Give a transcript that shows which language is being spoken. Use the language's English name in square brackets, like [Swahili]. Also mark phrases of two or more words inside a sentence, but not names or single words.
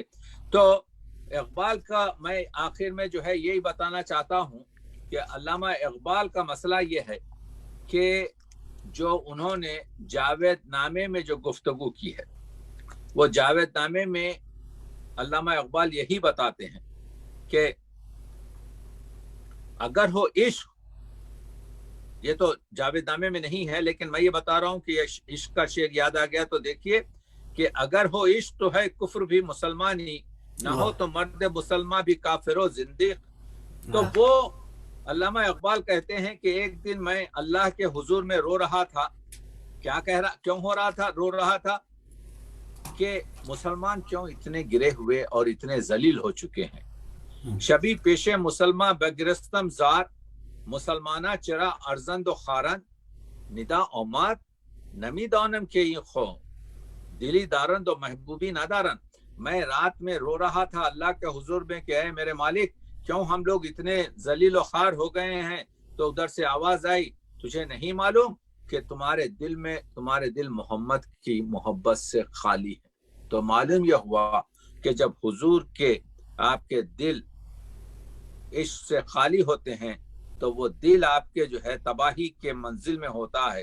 [Urdu] تو اقبال کا میں آخر میں جو ہے یہی بتانا چاہتا ہوں کہ علامہ اقبال کا مسئلہ یہ ہے کہ جو انہوں نے جاوید نامے میں جو گفتگو کی ہے، وہ جاوید نامے میں علامہ اقبال یہی بتاتے ہیں کہ اگر ہو عشق، یہ تو جاوید نامے میں نہیں ہے لیکن میں یہ بتا رہا ہوں کہ عشق کا شعر یاد آ گیا. تو دیکھیے کہ اگر ہو عشق تو ہے کفر بھی مسلمانی، نہ ہو تو مرد مسلمان بھی کافر و زندیق۔ تو وہ علامہ اقبال کہتے ہیں کہ ایک دن میں اللہ کے حضور میں رو رہا تھا۔ کیا کیوں رو رہا تھا کہ مسلمان کیوں اتنے گرے ہوئے اور اتنے ذلیل ہو چکے ہیں۔ [Persian] شبی پیش مسلمان بگرستم زار، مسلمانہ چرا ارزند و خارن، ندا اومد نمی دانم کے این خو، دلی دارند و محبوبی ندارن۔ [Urdu] میں رات میں رو رہا تھا اللہ کے حضور میں کہ اے میرے مالک، کیوں ہم لوگ اتنے ذلیل و خوار ہو گئے ہیں؟ تو ادھر سے آواز آئی، تجھے نہیں معلوم کہ تمہارے دل محمد کی محبت سے خالی ہے۔ تو معلوم یہ ہوا کہ جب حضور کے آپ کے دل عشق سے خالی ہوتے ہیں تو وہ دل آپ کے جو ہے تباہی کے منزل میں ہوتا ہے۔